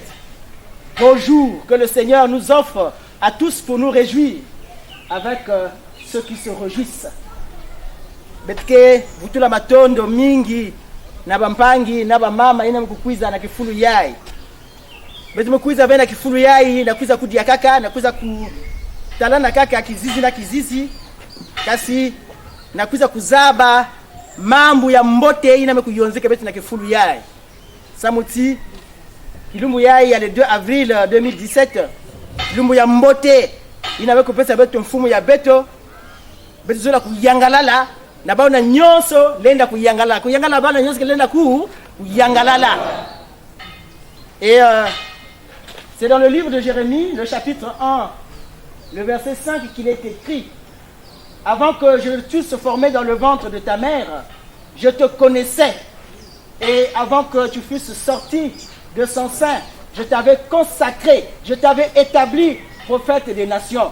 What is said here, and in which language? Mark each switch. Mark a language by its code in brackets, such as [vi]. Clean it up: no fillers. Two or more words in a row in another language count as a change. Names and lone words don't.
[fr] Beau jour que le Seigneur nous offre à tous pour nous réjouir avec ceux qui se réjouissent. [ktu] Betke vutula matondo mingi na bampangi na bamama ina mkukwiza na kifulu yai. Betu mkwiza bena kifulu yai na kuiza kudia kaka na kuiza kutalana kaka kizizi na kizizi kasi na kuiza kuzaba mambo ya mbote ina mekuyonzeka betu na kifulu yai. Samuti kilumbu yai ya [fr] le 2 avril 2017 [ktu] kilumbu ya mbote ina mekupesa betu mfumu ya beto betu zola kuyangalala na baona nyonso lenda kuyangalala kuyangala bana nyonso lenda kuyangalala. [fr] Et c'est dans le livre de Jérémie, le chapitre 1, le verset 5 qu'il est écrit: avant que je t'eusse formé dans le ventre de ta mère, je te connaissais, et avant que tu fusses sorti de son sein, je t'avais consacré, je t'avais établi prophète des nations.